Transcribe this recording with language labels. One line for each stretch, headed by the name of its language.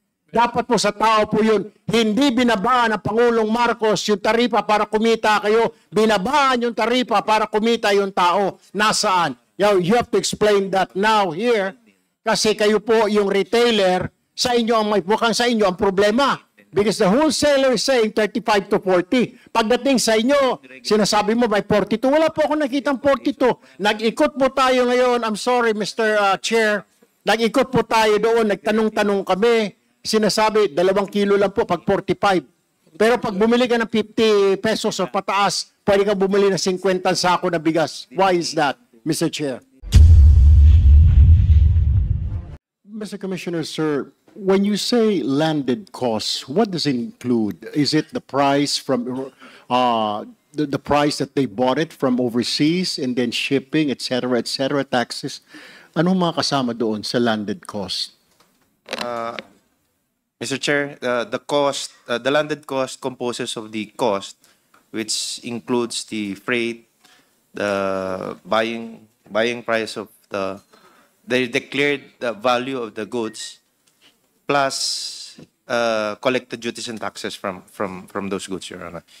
Filipino: Dapat po sa tao po yun, hindi binabaan ng Pangulong Marcos yung taripa para kumita kayo, binabaan yung taripa para kumita yung tao. Nasaan?
English: You have to explain that now here,
Filipino: kasi kayo po yung retailer, sa inyo ang mukhang sa inyo ang problema.
English: Because the wholesaler is saying 35 to 40.
Filipino: Pagdating sa inyo, sinasabi mo may 42. Wala po ako nakitang 42. Nag-ikot po tayo ngayon.
English: I'm sorry, Mr. Chair.
Filipino: Nag-ikot po tayo doon. Nagtanong-tanong kami. Sinasabi, 2 kilo lang po pag 45. Pero pag bumili ka ng 50 pesos o pataas, pwede ka bumili ng 50 sako na bigas.
English: Why is that, Mr. Chair? Mr. Commissioner, sir, when you say landed costs, what does it include? Is it the price from the price that they bought it from overseas and then shipping, etc., taxes?
Filipino: Ano mga kasama doon sa landed cost?
English: Mr. Chair, the landed cost composes of the cost, which includes the freight, the buying price of the declared value of the goods, plus collected duties and taxes from those goods, Your Honor.